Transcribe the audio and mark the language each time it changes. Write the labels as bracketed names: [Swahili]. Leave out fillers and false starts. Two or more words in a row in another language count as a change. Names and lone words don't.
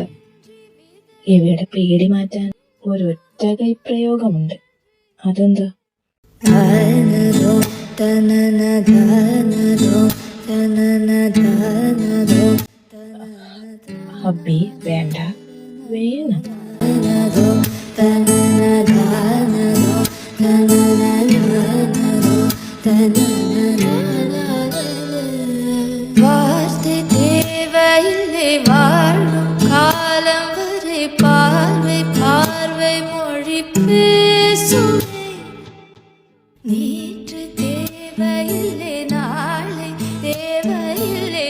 [Malayalam] ഇവയുടെ പേടി മാറ്റാൻ ഒരൊറ്റ കൈ പ്രയോഗമുണ്ട്. അതെന്താ? ഹബി, വേണ്ട, വേണം. [Tamil] வார்த்தை தேவையில்லை வாழும் காலம் வரை பார்வை பார்வை மொழி பேசும் நேற்று தேவையில்லை நாளை தேவையில்லை